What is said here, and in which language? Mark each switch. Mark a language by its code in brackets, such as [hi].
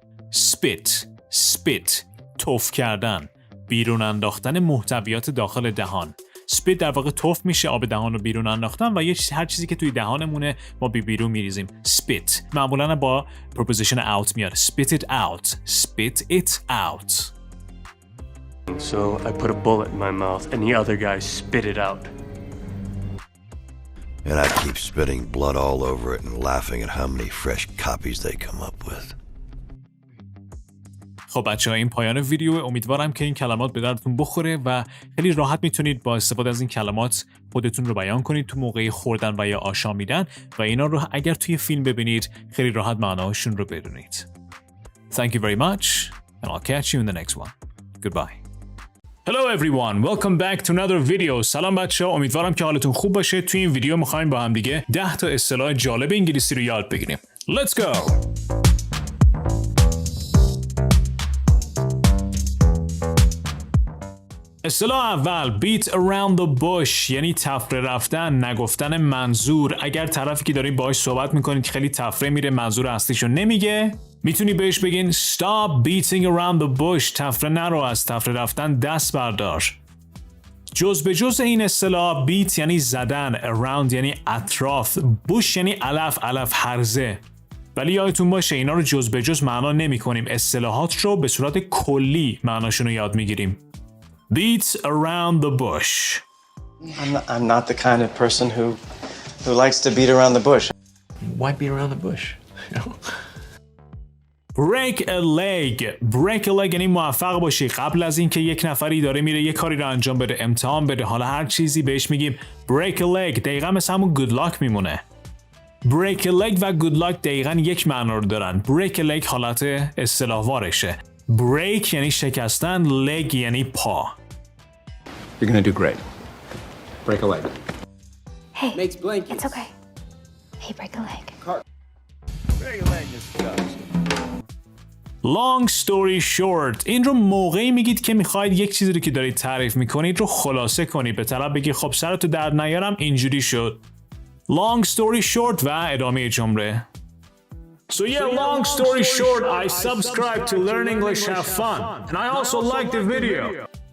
[fa] spit تف کردن، بیرون انداختن محتویات داخل دهان. spit در واقع تف میشه، آب دهان رو بیرون انداختن و هر چیزی که توی دهانمونه ما بیرون میریزیم. spit معمولا با preposition out میاد. [en] spit it out. So I put a bullet in my mouth and the other guy spit it out. And I keep spitting blood all over it and laughing at how many fresh copies they come up with. [fa] خب بچه‌ها، این پایان ویدیو. امیدوارم که این کلمات به دردتون بخوره و خیلی راحت میتونید با استفاده از این کلمات خودتون رو بیان کنید تو موقع خوردن و یا آشامیدن و اینا رو اگر توی فیلم ببینید خیلی راحت معناهاشون رو بدونید. [en] Thank you very much and I'll catch you in the next one. Goodbye. Hello everyone, welcome back to another video. [fa] سلام بچه‌ها، امیدوارم که حالتون خوب باشه. توی این ویدیو می‌خوایم با هم دیگه 10 تا اصطلاح جالب انگلیسی رو یاد بگیریم. [en] Let's go. [fa] اصطلاح اول beat around the bush، یعنی تفره رفتن، نگفتن منظور. اگر طرفی که دارین باهاش صحبت میکنید خیلی تفره میره، منظور اصلیشو نمیگه، میتونی بهش بگین stop beating around the bush، تفره نرو، از تفره رفتن دست بردار. جز به جز این اصطلاح beat یعنی زدن، around یعنی اطراف، bush یعنی علف هرزه. ولی یادتون باشه اینا رو جز به جز معنا نمی کنیم، اصطلاحات رو به صورت کلی معناشون رو یاد میگیریم. [en] beats around the bush. I'm not the kind of person who likes to beat around the bush. Why beat around the bush? [fa] break a leg یعنی موفق باشی. قبل از اینکه یک نفری داره میره یک کاری رو انجام بده، امتحان بده، حالا هر چیزی بهش میگیم break a leg. دقیقا مثل همون good luck میمونه. break a leg و good luck دقیقا یک معنا رو دارن. break a leg حالت اصطلاح وارشه. break یعنی شکستن، leg یعنی پا. [en] You're gonna do great. Break a leg. Hey, Makes blankets. it's okay. Hey, break a leg. Break a leg is tough. [fa] long story short این رو موقعی میگید که میخواید یک چیزی رو که دارید تعریف میکنید رو خلاصه کنید. به طرف بگی خب سرتو درد نیارم اینجوری شد. long story short و ادامه جمله. [en] So yeah, long story short, I subscribe to Learn English Have Fun, and I also like the video.